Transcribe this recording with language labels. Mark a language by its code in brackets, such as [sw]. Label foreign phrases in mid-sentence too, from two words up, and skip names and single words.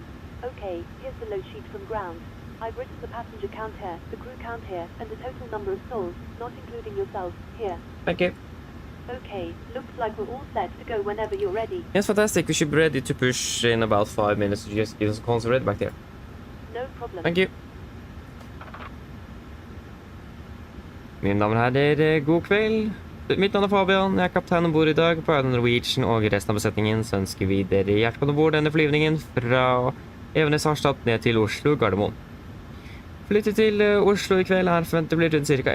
[en] Okay, here's the load sheet from ground. I've written the passenger count here, the crew count here, and the total number of souls, not including yourself, here. Thank you. Okay, looks like we're all set to go whenever you're ready. Yes, fantastic. We should be ready to push in about 5 minutes. Just give us a call ready back there. No problem. Thank you. [no] Mine damer og herrer, god kveld. Mitt navn er Fabian, jeg er kaptein ombord i dag på Oslo Norwegian, og resten av besetningen så ønsker vi dere hjertelig ombord denne flyvningen fra Evenes Harstad ned til Oslo Gardermoen. Flyttet til Oslo i kveld er forventet blir rundt ca.